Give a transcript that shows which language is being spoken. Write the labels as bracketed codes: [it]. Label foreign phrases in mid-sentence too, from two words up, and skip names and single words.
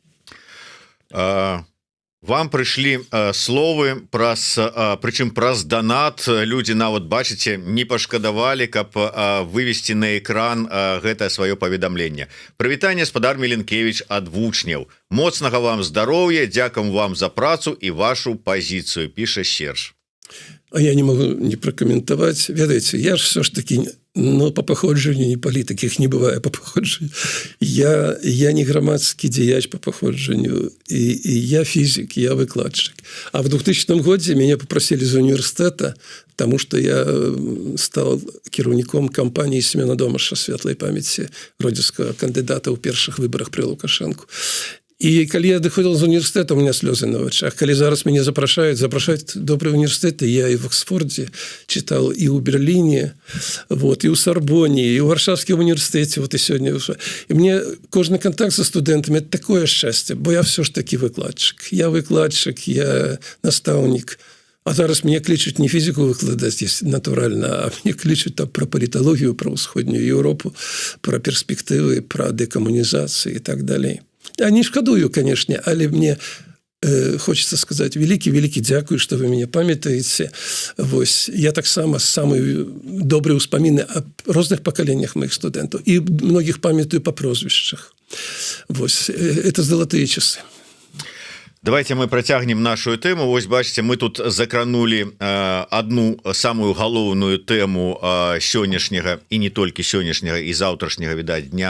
[be] Вам прыйшлі словы прычым праз данат. Людзі нават, бачыце, не пашкадавалі, каб вывесці на экран гэтае сваё паведамленне. Прывітанне, спадар Міленкевіч, ад вучняў. Моцнага вам здароўя, дзякуем вам за працу і вашу пазіцыю, піша Серж. [ru] А я не могу не прокомментовать. Ведаете, я же все ж таки, но по походжанню не политик, их не бывает по походжанню. Я не громадский деяч по походжанню, и я физик, я выкладчик. А в 2000 году меня попросили из университета, потому что я стал кіраўніком кампании Семена Домаша светлой памяти, родзівскага кандидата ў першых выборах при Лукашенко. І калі я доходил з університету, у меня слезы на очах. Калі зараз меня запрашаюць добрые университеты, я и в Оксфорде читал, и у Берлине, вот, и у Сорбоне, и у Варшавском университете, вот и сегодня. И мне кожный контакт со студентами – это такое счастье, бо я все ж таки выкладчик. Я выкладчик, я наставник. А зараз меня кличут не физику выкладать, натурально, а меня кличут там про политологию, про Усходнюю Европу, про перспективы, про декоммунизацию и так далее. [be] Я не шкадую, [ru] конечно, але мне хочется сказать [be] вялікі дзякуй, [ru] что вы меня памятаеце. [be] Вось, я таксама самыя добрыя ўспаміны о розных пакаленнях моих студентаў і многіх памятаю по прозвішчах. [ru] Вось, это золотые часы. [be] Давайте мы працягнем нашу тэму. Вось бачыце, мы тут закранули [ru] одну самую [be] галоўную тэму сённяшняга і не толькі сённяшняга і заўтрашняга, відаць, дня.